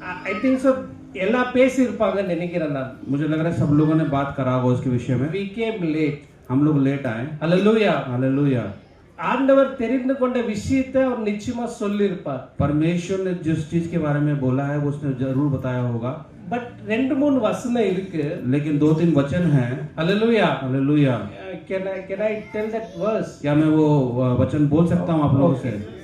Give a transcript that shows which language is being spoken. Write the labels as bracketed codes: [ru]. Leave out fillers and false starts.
[en] I think so [ta] எல்லா பேசி இருப்பாங்கன்னு நினைக்கிறேன் நான். [hi] मुझे लग रहा है सब लोगों ने बात करा होगा उसके विषय में। [en] We came late. [hi] हम लोग लेट आए। [en] Hallelujah. Hallelujah. [ta] ஆண்டவர் தெரிந்து கொண்ட விஷயத்தை அவர் நிச்சயமா சொல்லி இருப்பார். [hi] परमेश्वर ने जिस चीज के बारे में बोला है वो उसने जरूर बताया होगा। [ta] பட் 2-3 வசனம் இருக்கு. [hi] लेकिन 2-3 वचन हैं। [en] Hallelujah. Hallelujah. Can I tell that verse? [hi] क्या मैं वो वचन बोल सकता हूँ आप लोगों से?